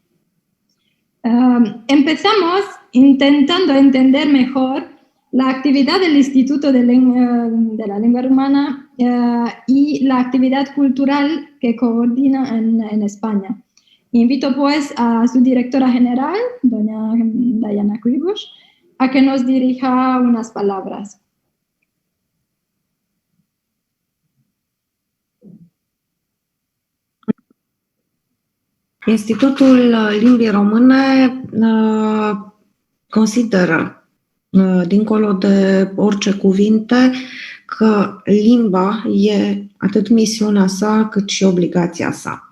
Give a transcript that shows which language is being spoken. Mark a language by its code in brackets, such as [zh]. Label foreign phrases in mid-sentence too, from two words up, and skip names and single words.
[es] Empezamos intentando entender mejor la actividad del Instituto de la Lengua Rumana y la actividad cultural que coordina en España. Invito pues a su directora general, doña Diana Cuibusch, a que nos dirija unas palabras. [ro] Institutul Limbii Române consideră, dincolo de orice cuvinte, că limba e atât misiunea sa cât și obligația sa.